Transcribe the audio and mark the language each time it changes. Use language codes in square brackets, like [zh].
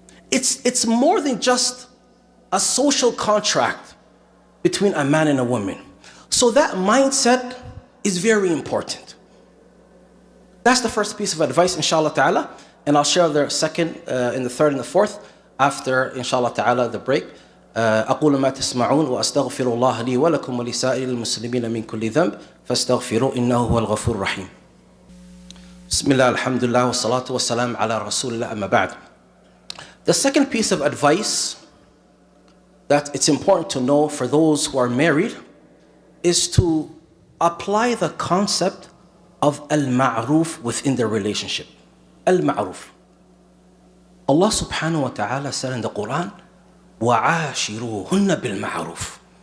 [en] It's more than just a social contract between a man and a woman. So that mindset is very important. That's the first piece of advice, inshallah ta'ala. And I'll share the second and the third and the fourth after, inshallah ta'ala, the break. [ar] أقول ما تسمعون وأستغفر الله لي ولكم ولسائر المسلمين من كل ذنب فاستغفروا إنه هو الغفور الرحيم. بسم الله الحمد لله والصلاة والسلام على رسول الله أما بعد. [en] The second piece of advice that it's important to know for those who are married is to apply the concept of al-ma'ruf within their relationship. Al-ma'ruf. Allah subhanahu wa ta'ala said in the Quran, [ar] وَعَاشِرُوهُنَّ بِالْمَعْرُوفِ.